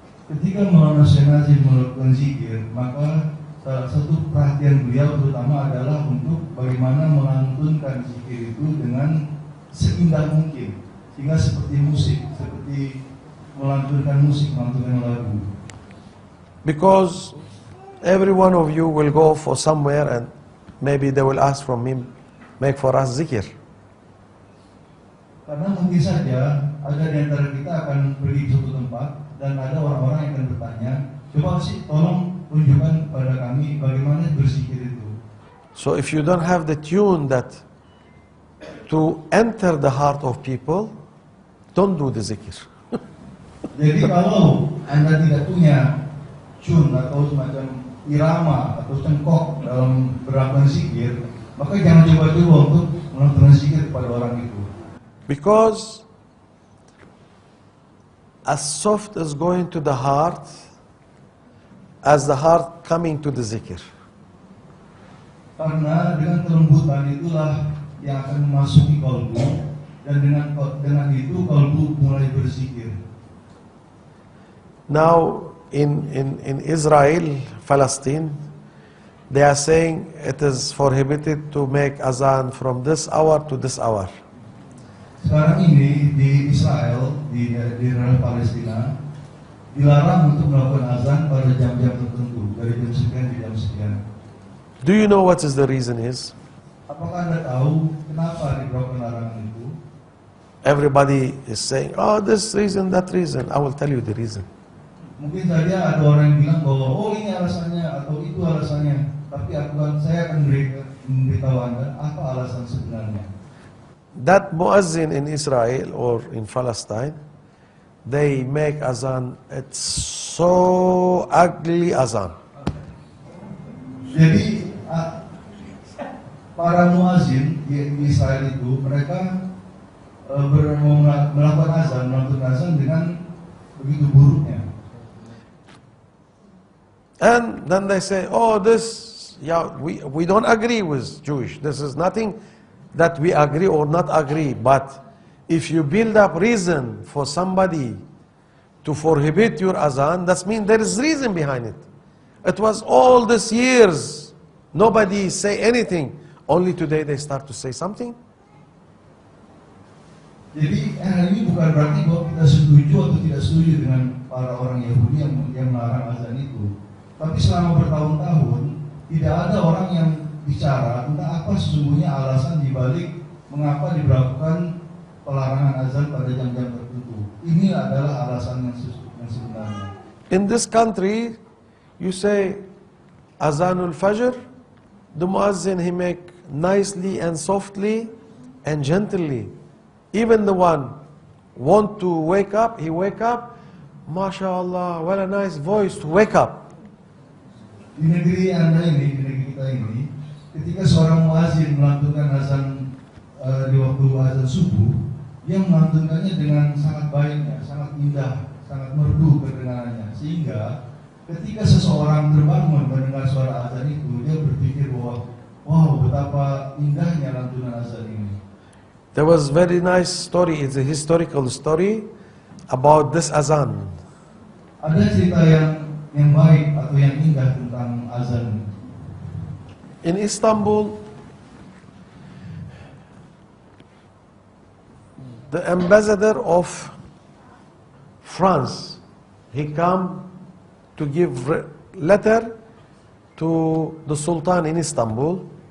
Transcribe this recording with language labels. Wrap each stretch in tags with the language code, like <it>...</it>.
<id>Ketika Maulana Syekh Nazim melakukan zikir, maka salah satu perhatian beliau terutama adalah untuk bagaimana melantunkan zikir itu dengan seindah mungkin, sehingga seperti musik, seperti melantunkan musik, melantunkan lagu.</id> <en>Because every one of you will go for somewhere and maybe they will ask from him, make for us zikir.</en> <id>Karena mungkin saja ada di antara kita akan pergi ke suatu tempat dan ada orang-orang yang akan bertanya, coba sih tolong tunjukkan pada kami bagaimana berzikir itu.</id> <en>So if you don't have the tune that to enter the heart of people, don't do the zikir.</en> <id>Jadi kalau Anda tidak punya tune atau semacam irama atau cengkok dalam melakukan zikir, maka jangan coba-coba untuk melakukan zikir kepada orang itu.</id> <en>Because as soft as going to the heart, as the heart coming to the zikir.</en> <id>Karena dengan kelembutan itulah yang akan memasuki kalbu, dan dengan itu kalbu mulai berzikir.</id> <en>Now in Israel, Palestine, they are saying it is prohibited to make azan from this hour to this hour.</en> <id>sekarang ini di Israel, di daerah Palestina, dilarang untuk melakukan azan pada jam-jam tertentu, dari jam sekian ke jam sekian.</id> <en>Do you know what is the reason is?</en> <id>Apakah Anda tahu kenapa diberlakukan larangan itu?</id> <en>Everybody is saying, oh, this reason, that reason. I will tell you the reason.</en> <id>Mungkin saja ada orang yang bilang bahwa oh ini alasannya atau itu alasannya, tapi saya akan memberitahu Anda apa alasan sebenarnya.</id> <en>That muazzin in Israel or in Palestine, they make azan, it's so ugly azan.</en> <id>Jadi para muazzin di Israel itu mereka melakukan azan dengan begitu buruknya.</id> <en>And then they say, oh, this, yeah, we don't agree with Jewish. This is nothing that we agree or not agree. But if you build up reason for somebody to prohibit your azan, that means there is reason behind it. It was all these years, nobody say anything. Only today they start to say something.</en> <id>Jadi ini bukan berarti bahwa kita setuju atau tidak setuju dengan para orang Yahudi yang melarang azan itu. Tapi selama bertahun-tahun tidak ada orang yang bicara tentang apa sesungguhnya alasan dibalik mengapa diberlakukan pelarangan azan pada jam-jam tertentu. Ini adalah alasan yang sebenarnya.</id> <en>In this country, you say azanul fajr, the muazzin he make nicely and softly and gently. Even the one want to wake up, he wake up, mashallah, what a nice voice to wake up.</en> <id>Di negeri Anda ini, di negeri kita ini, ketika seorang muazzin melantunkan azan di waktu azan subuh, dia melantunkannya dengan sangat baiknya, sangat indah, sangat merdu kedengarannya, sehingga ketika seseorang terbangun mendengar suara azan itu, dia berpikir bahwa wow, betapa indahnya lantunan azan ini.</id> <en>There was very nice story, it's a historical story about this azan.</en> <id>Ada cerita yang baik atau yang indah tentang azan.</id> <en>In Istanbul, the ambassador of France, he come to give letter to the Sultan in Istanbul.</en>